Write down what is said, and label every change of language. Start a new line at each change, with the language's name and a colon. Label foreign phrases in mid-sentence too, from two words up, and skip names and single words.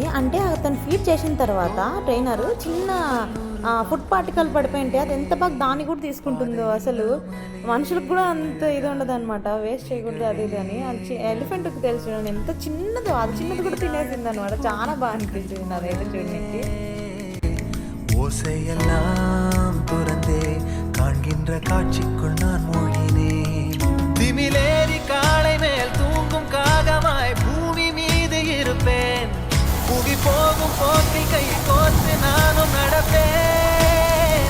Telugu: అంటే అతను ఫీడ్ చేసిన తర్వాత ట్రైనర్ చిన్న
English: food particle
Telugu: పడిపోయి ఉంటే అది ఎంత బాగా దాన్ని కూడా తీసుకుంటుందో. అసలు మనుషులకు కూడా అంత ఇది ఉండదు అనమాట, వేస్ట్ చేయకూడదు అది ఇది అని. ఎలిఫెంట్కి తెలుసు ఎంత చిన్నదో, అది చిన్నది కూడా తినేసింది అనమాట. చాలా బాగా అనిపించింది అదైతే చూడడానికి.
Tamil: ஓசையெல்லாம் துறந்தே காண்கின்ற காட்சிக்குள் நான் மூழ்கினேன். திமிலேறி காளை மேல் தூங்கும் காகமாய் பூமி மீது இருப்பேன். புவி போகும் போக்கில் கை கோர்த்து நானும் நடப்பேன்.